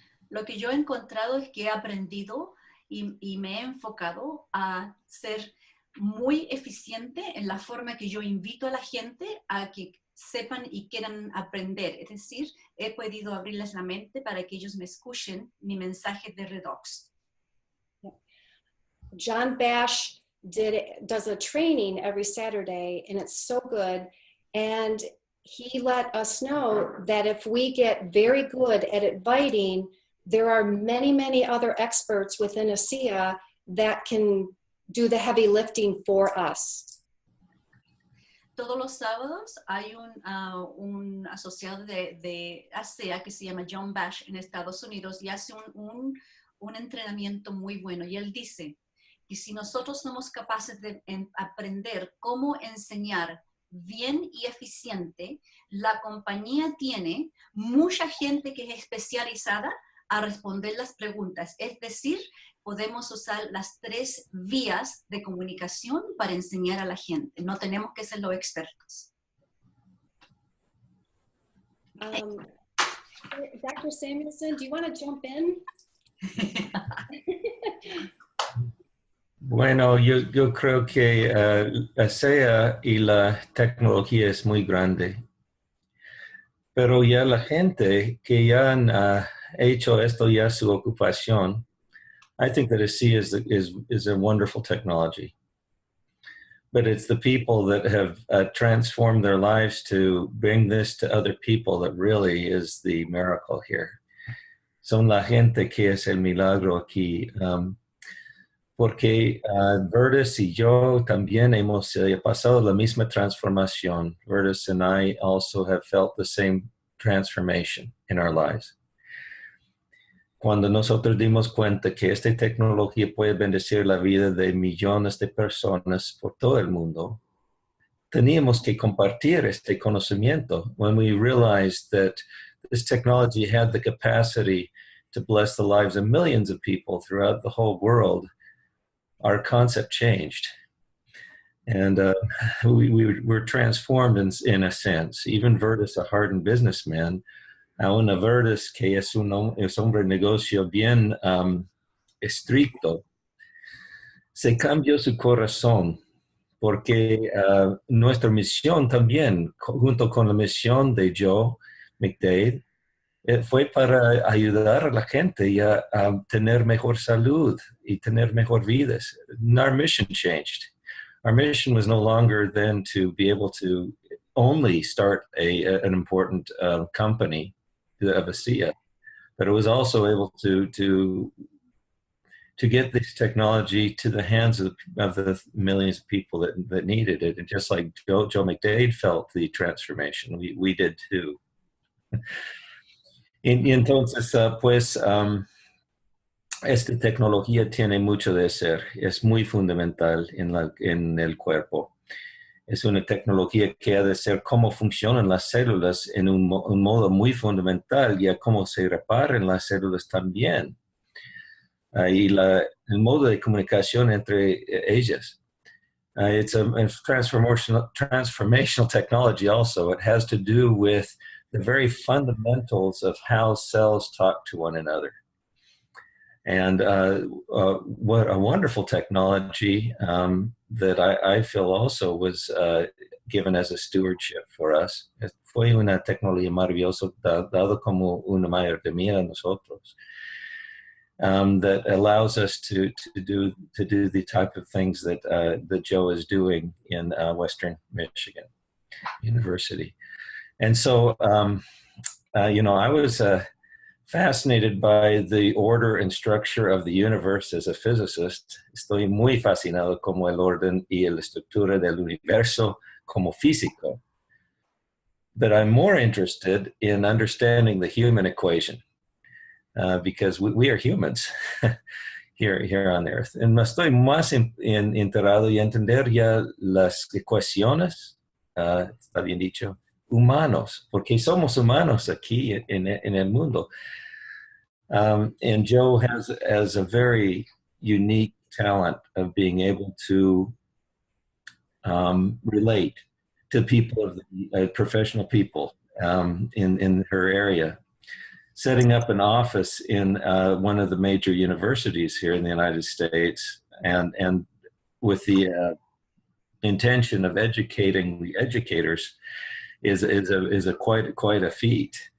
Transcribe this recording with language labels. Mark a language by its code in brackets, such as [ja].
[es] Lo que yo he encontrado es que he aprendido y me he enfocado a ser muy eficiente en la forma que yo invito a la gente a que sepan y quieran aprender. Es decir, he podido abrirles la mente para que ellos me escuchen mi mensaje de Redox. [en] John Bash does a training every Saturday, and it's so good. And he let us know that if we get very good at inviting, there are many other experts within ASEA that can do the heavy lifting for us. [es] Todos los sábados hay un asociado de ASEA que se llama John Bash en Estados Unidos y hace un entrenamiento muy bueno. Y él dice que si nosotros somos capaces de aprender cómo enseñar bien y eficiente, la compañía tiene mucha gente que es especializada a responder las preguntas. Es decir, podemos usar las 3 vías de comunicación para enseñar a la gente. No tenemos que ser los expertos. [en] Dr. Samuelson, do you want to jump in? [es] Bueno, yo creo que la SEA y la tecnología es muy grande. Pero ya la gente que ya han hecho esto ya su ocupación, [en] I think that ASEA is a wonderful technology. but it's the people that have transformed their lives to bring this to other people that really is the miracle here. [es] Son la gente que es el milagro aquí. Porque Verdes y yo también hemos pasado la misma transformación. [en] Verdes and I also have felt the same transformation in our lives. [es] Cuando nosotros dimos cuenta que esta tecnología puede bendecir la vida de millones de personas por todo el mundo, teníamos que compartir este conocimiento. [en] When we realized that this technology had the capacity to bless the lives of millions of people throughout the whole world, our concept changed. And we were transformed in a sense. Even Verdes, a hardened businessman, [es] aún a Verdes, que es un hombre de negocio bien estricto, se cambió su corazón porque nuestra misión también, junto con la misión de Joe McDaid, fue para ayudar a la gente a tener mejor salud y tener mejor vidas. [en] Our mission changed. Our mission was no longer then to be able to only start an important company of ASEA, but it was also able to get this technology to the hands of the millions of people that needed it. And just like Joe McDaid felt the transformation, we did too. [es] Y entonces, pues, esta tecnología tiene mucho de ser, es muy fundamental en el cuerpo. Es una tecnología que ha de ser cómo funcionan las células en un modo muy fundamental y a cómo se reparan las células también. Y el modo de comunicación entre ellas. [en] It's a transformational technology also. It has to do with the very fundamentals of how cells talk to one another. And what a wonderful technology that I feel also was given as a stewardship for us. [es] Fue una tecnología maravillosa dado como una mayordomía a nosotros. [en] That allows us to do the type of things that Joe is doing in Western Michigan University. And so, I was fascinated by the order and structure of the universe as a physicist. [es] Estoy muy fascinado como el orden y la estructura del universo como físico. [en] But I'm more interested in understanding the human equation because we are humans here on Earth. [es] And estoy más enterado y entender ya las ecuaciones, está bien dicho, humanos, porque somos humanos aquí en el mundo. [en] And Joe has a very unique talent of being able to relate to people, professional people in her area. Setting up an office in one of the major universities here in the United States, and with the intention of educating the educators is a quite a feat.